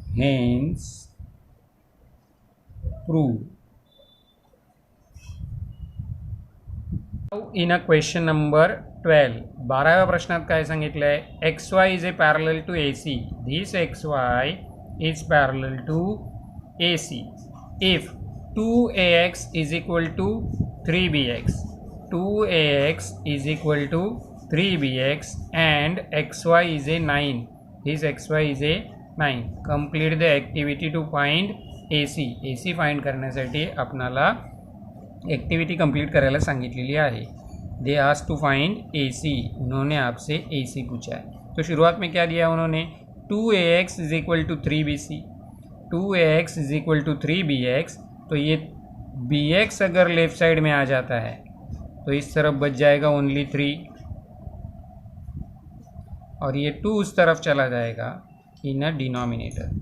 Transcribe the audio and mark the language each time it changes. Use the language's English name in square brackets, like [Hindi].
[English] Hence prove. In a question number 12, [Marathi] 12व्या प्रश्नात काय सांगितलं आहे, [English] XY is a parallel to AC, this XY is parallel to AC if 2AX is equal to 3bx. 2ax is equal to 3bx and xy is a 9. This xy is a 9. Complete the activity to find AC. [Marathi] AC find करण्यासाठी आपणाला activity complete करायला सांगितलेली आहे. [English] They ask to find AC. [Hindi] उन्होंने आपसे AC पूछा है. तो शुरुआत में क्या दिया उन्होंने? [English] 2ax is equal to 3bc. 2ax is equal to 3bx. [Hindi] तो ये bx अगर लेफ्ट साइड में आ जाता है तो इस तरफ बच जाएगा ओनली 3 और ये 2 उस तरफ चला जाएगा इन अ डिनोमिनेटर.